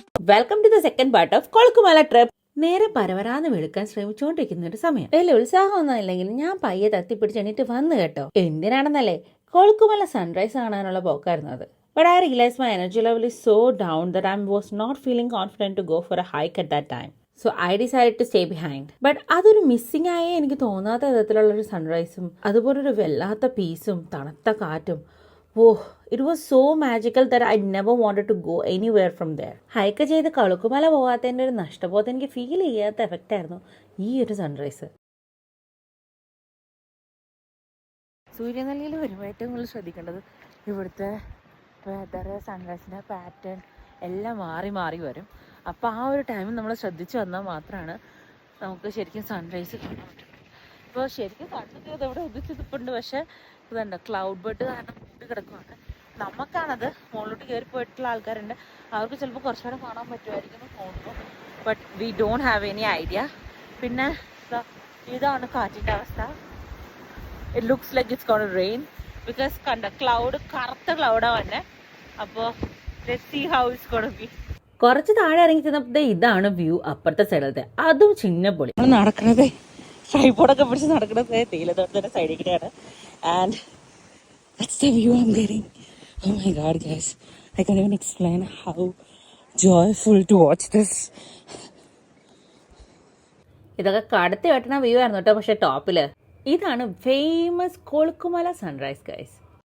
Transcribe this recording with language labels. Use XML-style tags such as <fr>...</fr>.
<en>Welcome to the second part of Kolukkumalai trip.</en> <ml>നേരെ പരവരാന്ന് വെളുക്കാൻ ശ്രമിച്ചുകൊണ്ടിരിക്കുന്ന ഒരു സമയം. വലിയ ഉത്സാഹമൊന്നും ഇല്ലെങ്കിൽ ഞാൻ പയ്യെ തത്തിപ്പിടിച്ചെണ്ണിട്ട് വന്നു കേട്ടോ. എന്തിനാണെന്നല്ലേ, കൊളുക്കുമല സൺറൈസ് കാണാനുള്ള പോക്കായിരുന്നു അത്.</ml> <en>But I realized my energy level is so down that I was not feeling confident to go for a hike at that time. So I decided to stay behind.</en> <ml>But അതൊരു missing ആയേ എനിക്ക് തോന്നാത്ത വിധത്തിലുള്ളൊരു സൺറൈസും അതുപോലൊരു വല്ലാത്ത പീസും തണുത്ത കാറ്റും.</ml> <en>It was so magical that I never wanted to go anywhere from there.</en> <ml>Hike ചെയ്ത് കൊളുക്കുമല പോകാത്തതിൻ്റെ ഒരു നഷ്ടബോധം എനിക്ക് ഫീൽ ചെയ്യാത്ത എഫക്റ്റ് ആയിരുന്നു ഈ ഒരു സൺറൈസ്. സൂര്യനെല്ലിയിൽ വരുമ്പോൾ ഏറ്റവും കൂടുതൽ ശ്രദ്ധിക്കേണ്ടത് ഇവിടുത്തെ വെതർ, സൺറൈസിൻ്റെ പാറ്റേൺ എല്ലാം മാറി മാറി വരും. അപ്പോൾ ആ ഒരു ടൈമിൽ നമ്മൾ ശ്രദ്ധിച്ച് വന്നാൽ മാത്രമാണ് നമുക്ക് ശരിക്കും സൺറൈസ് കാണാൻ പറ്റും. ഇപ്പോൾ ശരിക്കും കണ്ടിട്ട് ഇതെവിടെ ഉദിച്ചിട്ടുണ്ട്, പക്ഷേ ഇതുണ്ട് ക്ലൗഡ് ബെഡ് കാരണം മൂടി കിടക്കുവാണ്. നമുക്കാണത് മുകളിലോട്ട് കയറി പോയിട്ടുള്ള ആൾക്കാരുണ്ട്, അവർക്ക് ചിലപ്പോൾ കുറച്ചുകൂടെ കാണാൻ പറ്റുമായിരിക്കും എന്ന് തോന്നുന്നു.</ml> <en>But we don't have any idea.</en> <ml>പിന്നെ ഇതാണ് കാറ്റിൻ്റെ അവസ്ഥ.</ml> <en>it looks like it's gonna rain because</en> <ml>കണ്ട ക്ലൗഡ് കറുത്ത ക്ലൗഡാണ് വന്നെ. അപ്പോൾ</ml> <en>Let's see how it's gonna be.</en> <ml>കുറച്ച് താഴെ ഇറങ്ങി ചെന്നപ്പോൾ ഇതാണ് വ്യൂ അപ്പുറത്തെ സൈഡിലത്തെ, അതും ചിന്നപ്പൊളി. നമ്മൾ നടക്കുന്നത് ട്രൈപോഡൊക്കെ പിടിച്ച് നടക്കുന്നത് തേയിലത്തോട്ടത്തിൻ്റെ സൈഡിൽ കൂടെയാണ്.</ml> <en>And that's the view I am getting. Oh my god guys, I can't even explain how joyful to watch this.</en> <ml>ഇതൊക്കെ കടത്തി വെട്ടണ വ്യൂ ആയിരുന്നു കേട്ടോ. പക്ഷെ ടോപ്പില് ഇതാണ് ഫേമസ് കൊളുക്കുമല സൺറൈസ് ഗൈസ്.</ml>